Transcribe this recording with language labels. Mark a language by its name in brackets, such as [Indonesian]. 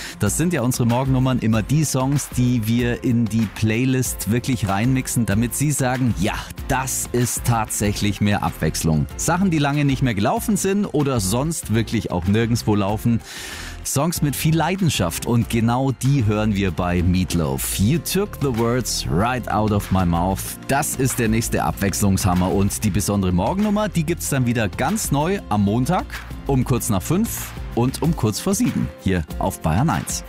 [German] Das sind ja unsere Morgennummern, immer die Songs, die wir in die Playlist wirklich reinmixen, damit sie sagen, ja, das ist tatsächlich mehr Abwechslung. Sachen, die lange nicht mehr gelaufen sind oder sonst wirklich auch nirgendwo laufen. Songs mit viel Leidenschaft und genau die hören wir bei Meatloaf. [English] You took the words right out of my mouth. [German] Das ist der nächste Abwechslungshammer und die besondere Morgennummer, die gibt's dann wieder ganz neu am Montag um 5:15 und 7:15 hier auf Bayern 1.